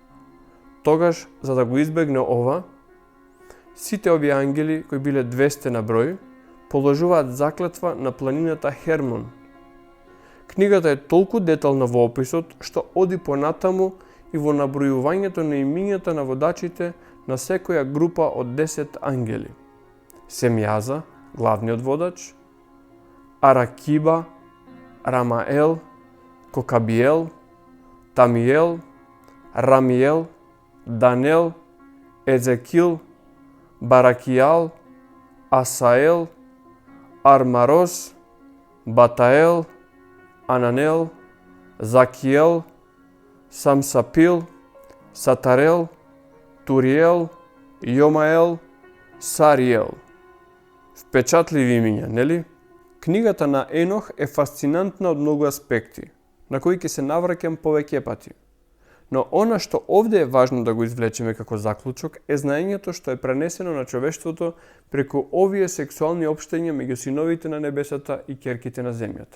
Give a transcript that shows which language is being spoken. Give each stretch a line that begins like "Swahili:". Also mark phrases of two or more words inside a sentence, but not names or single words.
Macedonian: Тогаш, за да го избегне ова, сите овие ангели, кои биле 200 на број, положуваат заклетва на планината Хермон. Книгата е толку детална во описот, што оди понатаму и во набројувањето на имињата на водачите на секоја група од 10 ангели. Семјаза, главниот водач, Аракиба, Рамаел, Кокабиел, Тамиел, Рамиел, Данел, Езекил, Баракијал, Асаел, Армарос, Батаел, Ананел, Закиел, Самсапил, Сатарел, Туриел, Јомаел, Сариел. Впечатливи имиња, нели? Книгата на Енох е фасцинантна од многу аспекти, на кои ќе се навраќам повеќе пати. Но она што овде е важно да го извлечеме како заклучок е знаењето што е пренесено на човештвото преку овие сексуални општења меѓу синовите на небесата и ќерките на земјата.